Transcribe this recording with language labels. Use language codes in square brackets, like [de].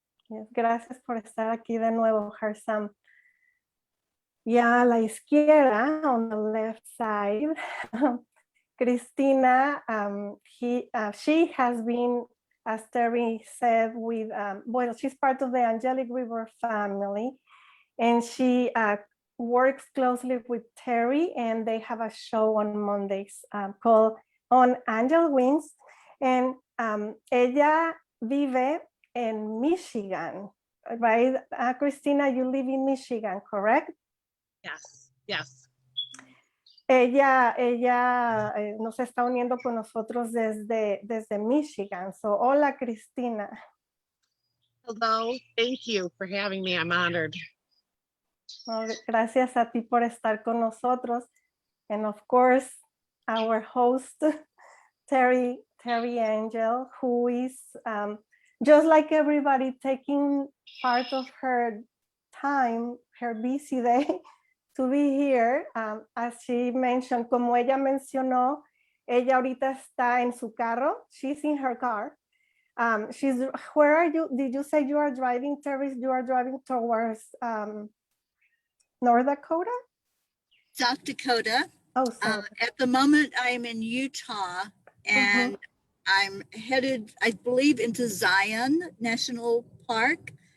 [es] Yes, gracias por estar aquí de nuevo, Harsam. Ya a la izquierda, [en] on the left side, Cristina, she has been, as Terry said, with, well, she's part of the Angelic River family, and she works closely with Terry, and they have a show on Mondays called On Angel Wings, and [es] ella vive [en] in Michigan, right? Cristina, you live in Michigan, correct? Yes, yes. [es] Ella nos está uniendo con nosotros desde Michigan. [en] So, hola, Cristina. Hello, thank you for having me. I'm honored. [es] Well, gracias a ti por estar con nosotros. [en] And of course, our host, Terry Angel, who is just like everybody taking part of her time, her busy day, to be here. As she mentioned, [es] como ella mencionó, ella ahorita está en su carro. [en] She's in her car. Where are you? Did you say you are driving, Terry? You are driving towards North Dakota? South Dakota. Oh, sorry. At the moment, I am in Utah, and I'm headed, I believe, into Zion National Park.